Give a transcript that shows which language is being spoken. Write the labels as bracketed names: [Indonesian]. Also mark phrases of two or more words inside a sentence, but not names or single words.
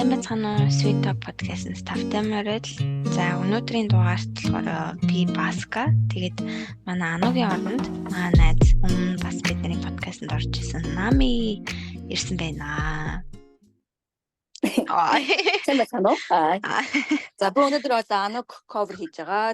[Mongolian] Сайн уу? Sweet Talk podcast-ээс тавтай морил. За өнөөдрийн дугаарт болохоор би Баска. Тэгээд манай Анугийн оронд манай найз өмнө бас бидний подкастэнд орж исэн Нами ирсэн байна. Сайн байна уу? За би өнөөдөр одоо Ануг cover хийж байгаа.